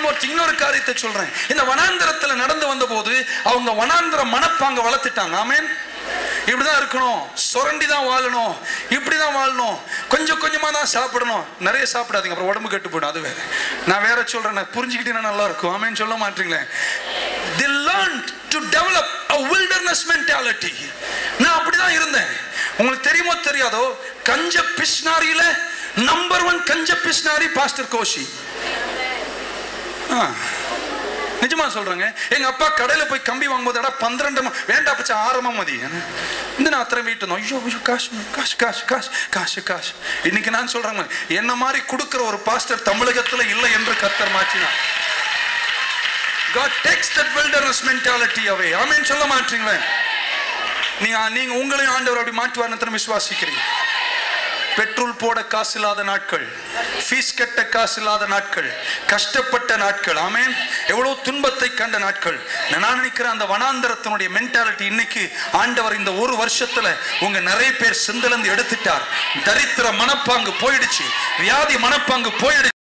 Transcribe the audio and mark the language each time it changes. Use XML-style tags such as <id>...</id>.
<ta>இன்னொரு காரியத்தை சொல்றேன். இந்த வனாந்திரத்தில் நடந்து வந்த போது அவங்க வனாந்திர மனப்பாங்க வளர்த்துட்டாங்க. ஆமென். இப்படிதான் இருக்கணும், சுரண்டி தான் வாழணும், இப்படிதான் வாழணும், கொஞ்சம் கொஞ்சமா தான் சாப்பிடணும். நிறைய சாப்பிடாதீங்க, அப்புறம் உடம்பு கெட்டு போயிடும். அது வேற. நான் வேற சொல்றேன், புரிஞ்சுக்கிட்டீங்கன்னா நல்லா இருக்கும். ஆமென் சொல்ல மாட்டீங்களே.</ta> <en>They learned to develop a wilderness mentality.</en> <ta>நான் அப்படிதான் இருந்தேன். உங்களுக்கு தெரியுமோ தெரியாதோ, கஞ்ச பிஸ்னாரியில நம்பர் 1 கஞ்ச பிஸ்னாரி பாஸ்டர் கோஷி. நிஜமா சொல்றாங்க. எங்க அப்பா கடையில போய் கம்பி வாங்கும்போது 12 வேண்டா பச்சை 6 மதி இந்த நான் அத்தனை வீட்டு ஐயோ ஐயோ காசு காசு காசு காசு காசு காசு. இன்னைக்கு நான் சொல்றேன், என்ன மாதிரி கொடுக்கிற ஒரு பாஸ்டர் தமிழகத்துல இல்லை என்று கர்த்தர் மாற்றினார்.</ta> <en>God takes that wilderness mentality away.</en> <ta>ஆமென் சொல்ல மாட்டீங்களே. நீங்க உங்களையும் ஆண்டவர் அப்படி மாற்றுவார்னு விசுவாசிக்கிறீங்க. பெட்ரோல் போட காசு இல்லாத நாட்கள், ஃபீஸ் கட்ட காசு இல்லாத நாட்கள், கஷ்டப்பட்ட நாட்கள், ஆமென், எவ்வளவு துன்பத்தை கண்ட நாட்கள். நான் நினைக்கிறேன் அந்த வனாந்தரத்தினுடைய மென்டாலிட்டி இன்னைக்கு ஆண்டவர் இந்த ஒரு வருஷத்துல உங்க நிறைய பேர் சிந்தலந்து எடுத்துட்டார். தரித்திர மனப்பாங்கு போயிடுச்சு, வியாதி மனப்பாங்கு போயிடுச்சு.</ta>